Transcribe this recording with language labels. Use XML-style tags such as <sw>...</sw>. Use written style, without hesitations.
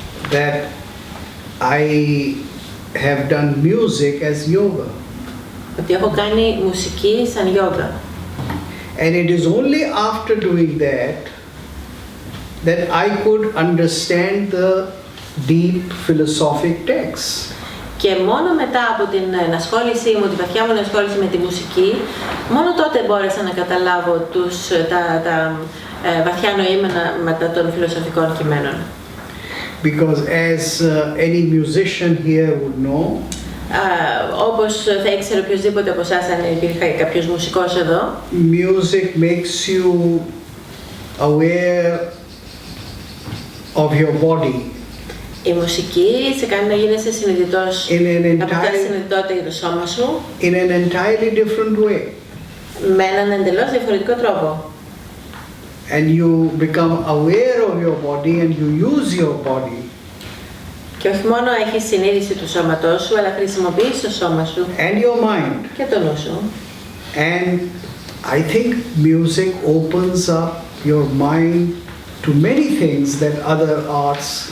<en>that I have done music as yoga.</en> <el>Ότι έχω κάνει μουσική σαν γιόγκα.</el> <en>And it is only after doing that I could understand the deep philosophic texts.</en> <el>Και μόνο μετά από την ενασχόλησή μου, τη βαθιά μου ενασχόληση με τη μουσική, μόνο τότε μπόρεσα να καταλάβω τα βαθιά νοήματα των φιλοσοφικών κειμένων.</el> <en>Because as any musician here would know,</en> <el>όπως θα ήξερε οποιοσδήποτε από εσάς αν υπήρχε κάποιος μουσικός εδώ,</el> <en>music makes you aware of your body.</en> <el>Η μουσική σε κάνει να γίνεσαι συνειδητός, να αποκτάς συνειδητότητα για το σώμα σου,</el> <en>in an entirely different way.</en> <el>με έναν εντελώς διαφορετικό τρόπο.</el> <en>And you become aware of your body and you use your body.</en> <el>Και όχι μόνο έχεις συνείδηση του σώματός σου, αλλά χρησιμοποιείς το σώμα σου</el> <en>And your mind.</en> <el>και το νου σου.</el> <en>And I think music opens up your mind to many things that other arts</en>